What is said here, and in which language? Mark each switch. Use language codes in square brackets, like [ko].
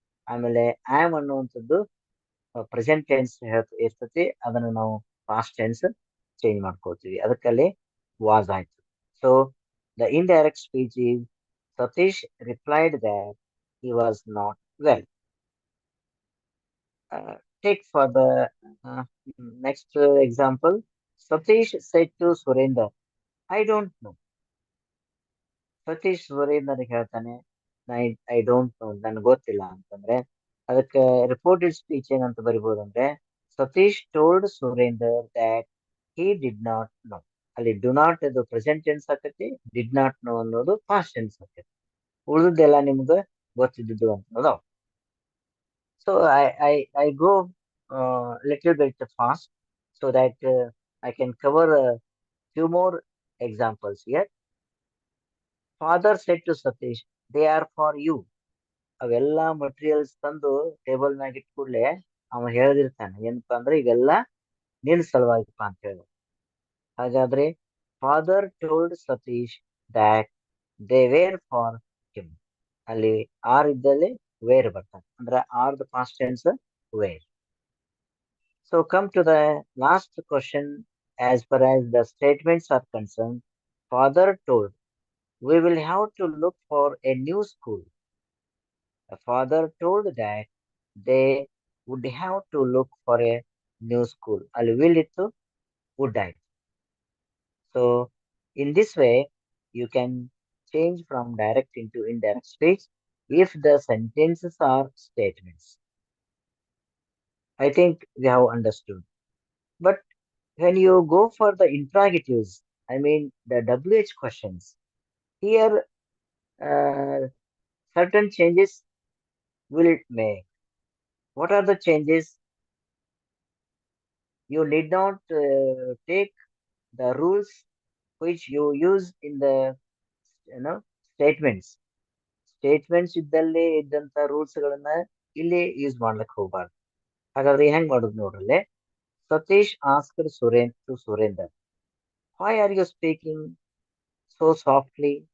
[kn] ಆಮೇಲೆ ಆಮ್ ಅನ್ನುವಂಥದ್ದು present tense ಇರ್ತತಿ, ಅದನ್ನು ನಾವು ಪಾಸ್ಟ್ ಟೆನ್ಸ್ ಚೇಂಜ್ ಮಾಡ್ಕೋತೀವಿ. ಅದಕ್ಕಲ್ಲಿ ವಾಸ್ ಆಯ್ತು. [en] So the indirect speech is Satish replied that he was not well. Take for the next example. Satish said to Surender, I don't know. [kn] Satish Surendra ಹೇಳ್ತಾನೆ, [en] I don't know, [kn] ನನ್ಗೆ ಗೊತ್ತಿಲ್ಲ ಅಂತಂದ್ರೆ ಅದಕ್ಕೆ ರಿಪೋರ್ಟೆಡ್ ಸ್ಪೀಚ್ ಏನಂತ ಬರಿಬಹುದು ಅಂದ್ರೆ [en] Satish told Surender that he did not know. [kn] ಅಲ್ಲಿ do not ಅದು present tense ಆಕತಿ, ಡಿಡ್ ನಾಟ್ ನೋ ಅನ್ನೋದು ಪಾಸ್ಟ್ ಟೆನ್ಸ್ ಆಕತಿ. ಉಳಿದದ್ದೆಲ್ಲ ನಿಮ್ಗೆ ಗೊತ್ತಿದ್ದು ಅನ್ನೋದು. [en] So I go little bit fast so that I can cover a few more examples here. Father said to Satish, they are for you. [kn] ಅವೆಲ್ಲ materials ತಂದು table ಮ್ಯಾಗ it ಕೂಡ್ಲೆ ಅವ ಹೇಳ್ದಿರ್ತಾನೆ, ಏನಪ್ಪಾ ಅಂದ್ರೆ ಇವೆಲ್ಲ ನಿನ್ ಸಲುವಾಗಿಪ್ಪ ಅಂತ ಹೇಳಿ. ಹಾಗಾದ್ರೆ [en] Father told Satish that they were for him. [kn] ಅಲ್ಲಿ ಆರ್ ಇದ್ದಲ್ಲಿ ವೇರ್ ಬರ್ತಾನೆ, ಅಂದ್ರೆ are the past tense wear. [en] So come to the last question. As far as the statements are concerned, father told, we will have to look for a new school. The father told that they would have to look for a new school. [kn] Ali [en] will [kn] ittu [en] would I. So in this way, you can change from direct into indirect speech if the sentences are statements. I think we have understood. But when you go for the interrogatives, I mean the WH questions, here certain changes will it make. What are the changes? You need not take the rules which you use in the statements. [kn] Statements ಇದ್ದಲ್ಲಿ ಇದ್ದಂತ rules ಗಳನ್ನ ಇಲ್ಲಿ use ಮಾಡ್ಲಿಕ್ಕೆ ಹೋಗ್ಬಾರ್ದು. ಹಾಗಾದ್ರೆ ಹೆಂಗ್ ಮಾಡುದು ನೋಡ್ರಲ್ಲೇ. [en] Satish asked Surender, why are you speaking so softly?